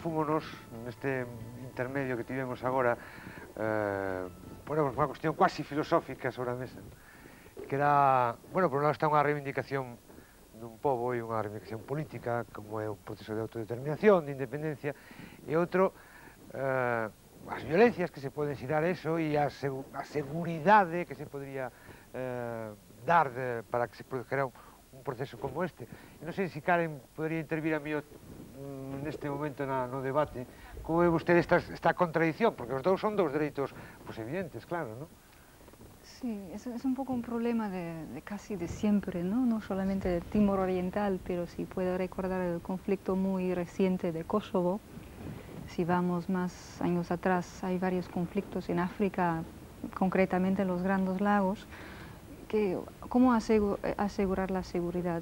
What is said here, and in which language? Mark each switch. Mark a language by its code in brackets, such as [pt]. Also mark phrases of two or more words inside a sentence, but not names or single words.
[gl] Fúmonos neste intermedio que tivemos agora, bueno, unha cuestión quasi filosófica sobre a mesa, que era, bueno, por un lado está unha reivindicación dun pobo e unha reivindicación política, como é o proceso de autodeterminación, de independencia, e outro, as violencias que se poden xirar eso e a seguridade que se podría dar para que se produjera un proceso como este. Non sei se Karen podría intervir a mí neste momento no debate. Como ve vostede esta contradición? Porque os dous son dous dereitos evidentes, claro, non? [es] Sí, es un poco un problema casi de siempre, ¿no? No solamente de Timor Oriental, pero si puede recordar el conflicto muy reciente de Kosovo. Si vamos más años atrás, hay varios conflictos en África, concretamente en los Grandes Lagos, que cómo asegurar la seguridad.